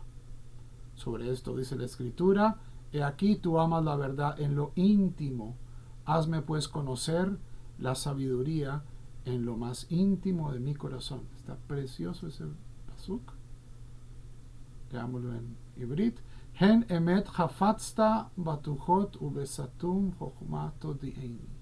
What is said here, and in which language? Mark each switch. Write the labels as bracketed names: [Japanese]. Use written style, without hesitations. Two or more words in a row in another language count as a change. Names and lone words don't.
[Spanish] Sobre esto dice la Escritura: he aquí tú amas la verdad en lo íntimo, hazme pues conocer la sabiduría en lo más íntimo de mi corazón. Está precioso ese pasuk. Leámoslo en Ibrit. [Hebrew] הן אמת חפצת בטחות ובסתם חכמה תודיעני.